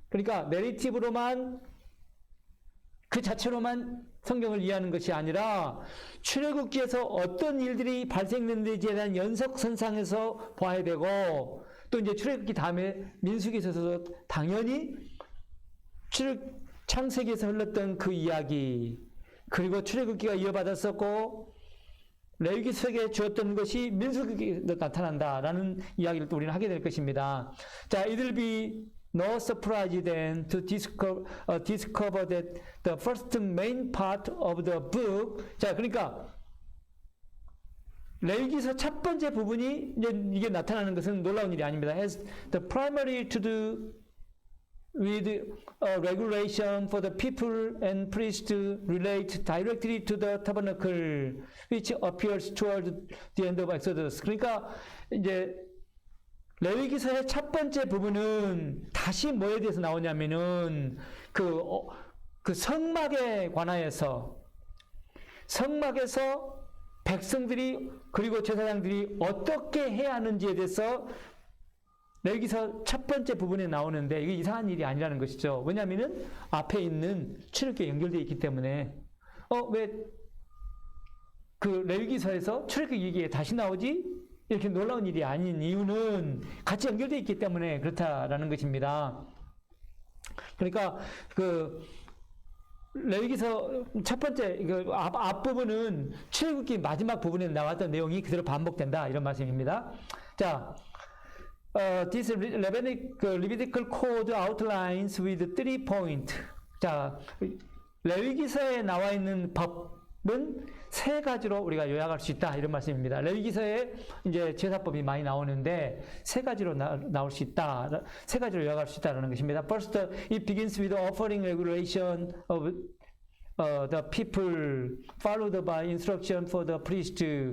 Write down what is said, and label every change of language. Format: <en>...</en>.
<ko>그러니까 내레이티브로만 그 자체로만 성경을 이해하는 것이 아니라 출애굽기에서 어떤 일들이 발생했는지에 대한 연속선상에서 봐야 되고 또 이제 출애굽기 다음에 민수기에서 당연히 창세기에서 흘렀던 그 이야기 그리고 출애굽기가 이어받았었고 레위기서에 주었던 것이 민수기에 나타난다라는 이야기를 또 우리는 하게 될 것입니다.</ko> <en>자, it will be no surprise then to discover that the first main part of the book.</en> <ko>자, 그러니까 레위기서 첫 번째 부분이 이게 나타나는 것은 놀라운 일이 아닙니다.</ko> <en>Has the primary to do with regulation for the people and priests relate directly to the tabernacle, which appears toward the end of Exodus.</en> <ko>그러니까 이제 레위기서의 첫 번째 부분은 다시 뭐에 대해서 나오냐면은 그 성막에 관하여서 성막에서 백성들이 그리고 제사장들이 어떻게 해야 하는지에 대해서 레위기서 첫 번째 부분에 나오는데 이게 이상한 일이 아니라는 것이죠. 왜냐하면은 앞에 있는 출애굽기에 연결되어 있기 때문에 왜 그 레위기서에서 출애굽기 얘기에 다시 나오지? 이렇게 놀라운 일이 아닌 이유는 같이 연결되어 있기 때문에 그렇다라는 것입니다. 그러니까 그 레위기서 첫 번째 앞부분은 출애굽기 마지막 부분에 나왔던 내용이 그대로 반복된다 이런 말씀입니다.</ko> <en>자, this Levitical code outlines with 3 points.</en> <ko>자, 레위기서에 나와 있는 법은 3가지로 우리가 요약할 수 있다 이런 말씀입니다. 레위기서에 이제 제사법이 많이 나오는데 3가지로 나올 수 있다, 3가지로 요약할 수 있다라는 것입니다.</ko> <en>First, it begins with offering regulation of the people, followed by instruction for the priest.</en>